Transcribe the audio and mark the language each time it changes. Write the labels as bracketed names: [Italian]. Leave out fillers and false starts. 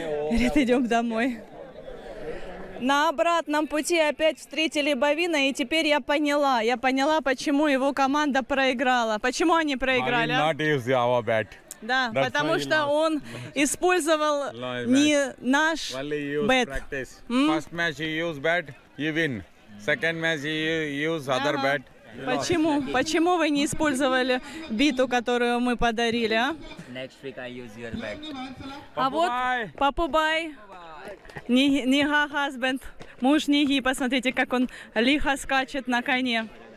[Russian] Говорит, идем домой. На обратном пути опять встретили Бавина, и теперь я поняла, почему его команда проиграла. Почему они проиграли? Да, потому что он использовал не наш бет. [English] First match he used bat, you win. Second match he used other bat. [Russian] Почему? Почему вы не использовали биту, которую мы подарили, а? [English] Next week I use your bag. [Russian] А вот Папубай, Нига husband, муж Ниги, посмотрите, как он лихо скачет на коне.